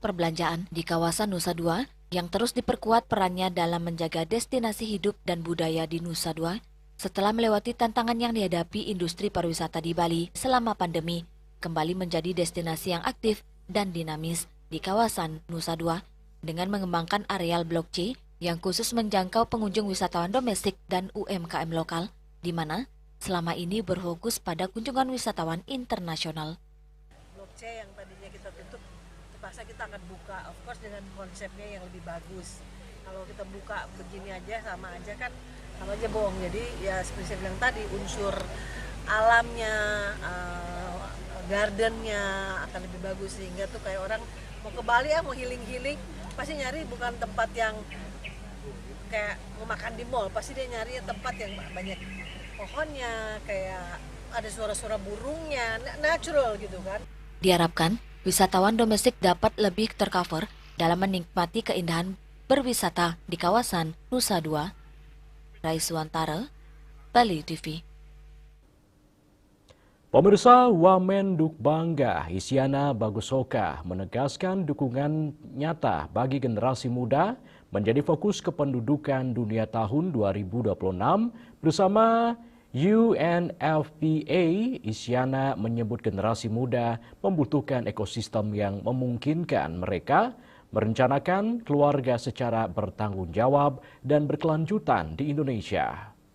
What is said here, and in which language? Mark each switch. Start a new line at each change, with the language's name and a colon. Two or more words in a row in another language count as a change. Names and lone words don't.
Indonesian: perbelanjaan di kawasan Nusa Dua yang terus diperkuat perannya dalam menjaga destinasi hidup dan budaya di Nusa Dua setelah melewati tantangan yang dihadapi industri pariwisata di Bali selama pandemi, kembali menjadi destinasi yang aktif dan dinamis di kawasan Nusa Dua dengan mengembangkan areal Blok C yang khusus menjangkau pengunjung wisatawan domestik dan UMKM lokal, di mana selama ini berfokus pada kunjungan wisatawan internasional. Blok C yang tadinya kita tutup, terpaksa kita akan buka,
English: of course
Indonesian: dengan konsepnya yang lebih bagus. Kalau kita buka begini aja sama aja bohong. Jadi ya seperti saya bilang tadi, unsur alamnya, gardennya akan lebih bagus, sehingga tuh kayak orang mau ke Bali mau healing pasti nyari bukan tempat yang kayak mau makan di mall, pasti dia nyari tempat yang banyak pohonnya, kayak ada suara-suara burungnya, natural gitu kan. Diharapkan wisatawan domestik dapat lebih tercover dalam menikmati keindahan berwisata di kawasan Nusa Dua. Raiswantara, Bali TV. Pemirsa, Wamen Duk Bangga Isyana Bagusoka menegaskan dukungan nyata bagi generasi muda menjadi fokus kependudukan dunia tahun 2026 bersama UNFPA. Isyana menyebut generasi muda membutuhkan ekosistem yang memungkinkan mereka merencanakan keluarga secara bertanggung jawab dan berkelanjutan di Indonesia.